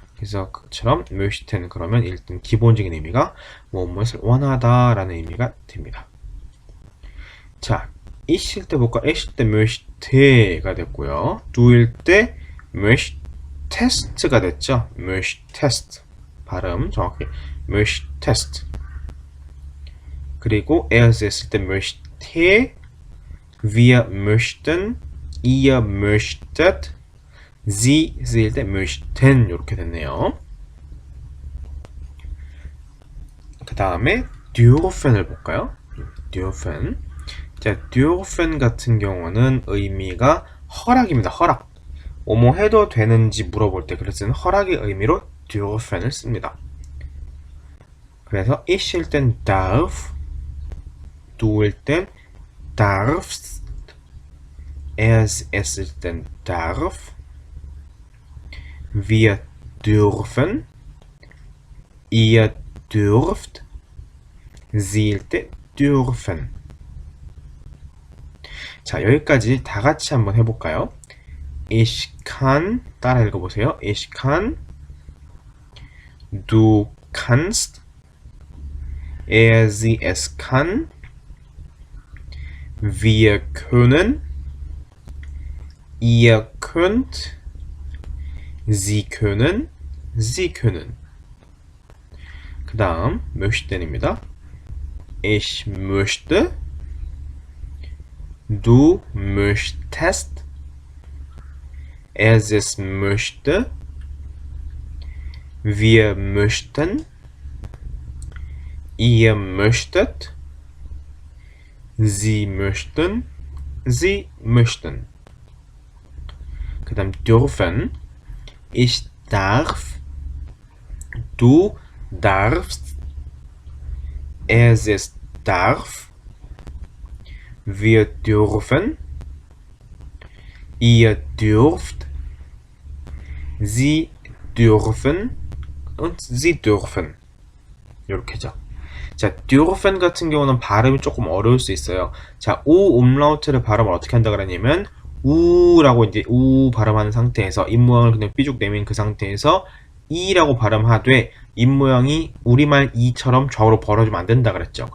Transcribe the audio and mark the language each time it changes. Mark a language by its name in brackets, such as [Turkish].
[Korean] 그래서 그처럼 möchten 그러면 일단 기본적인 의미가 무엇을 원하다 라는 의미가 됩니다. 자, 이실 때 볼까? 에실 때 möchte가 됐고요. do일 때 möchtest가 됐죠. möchtest 발음 정확히 möchtest. 그리고 as 했을 때 möchte, [German] wir möchten, ihr möchtet, [Korean] Sie 쓰일 때 möchten 이렇게 됐네요. 그 다음에 dürfen을 볼까요? dürfen. 자, dürfen 같은 경우는 의미가 허락입니다. 허락. 뭐뭐 해도 되는지 물어볼 때 그래서 허락의 의미로 dürfen을 씁니다. 그래서 ich일 땐 darf, du일 땐 darfst, S일 땐 darf, [German] wir dürfen, ihr dürft, [Korean] Sie일 때 dürfen. 자, 여기까지 다 같이 한번 해볼까요? [German] Ich kann, [Korean] 따라 읽어보세요. [German] Ich kann, du kannst, er, sie, es kann, wir können, ihr könnt, sie können, sie können. [Korean] 그 다음 möchten입니다. [German] Ich möchte, du möchtest, er, sie, es möchte, wir möchten, ihr möchtet, sie möchten, sie möchten. [Korean] 그 다음 [German] dürfen. Ich darf, du darfst, er, sie, es darf, wir dürfen, ihr dürft, sie dürfen und sie dürfen. [Korean] 이렇게죠. 자, dürfen 같은 경우는 발음이 조금 어려울 수 있어요. 자, 우 umlaut를 발음을 어떻게 한다 그러냐면 우라고 이제 우 발음하는 상태에서 입 모양을 그냥 삐죽 내민 그 상태에서 이라고 발음하되 입 모양이 우리말 이처럼 좌우로 벌어지면 안 된다 그랬죠.